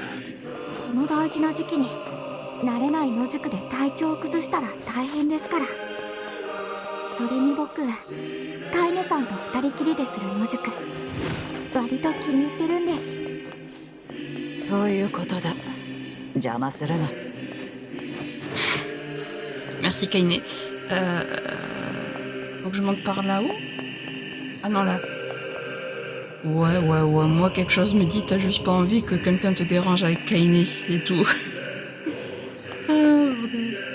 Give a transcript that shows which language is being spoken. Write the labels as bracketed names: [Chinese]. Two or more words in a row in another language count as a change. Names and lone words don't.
[Japanese] この大事な時期に慣れない野宿で体調を崩したら大変ですから。それに僕カイネさんと二人きりでする野宿割と気に入ってるんです。そういうことだ。邪魔するな。 [French] Merci Kainé. Faut que je monte par là-haut? Ah non, là. Ouais. Moi, quelque chose me dit, t'as juste pas envie que quelqu'un te dérange avec Kainé, c'est tout. Ah, bordel.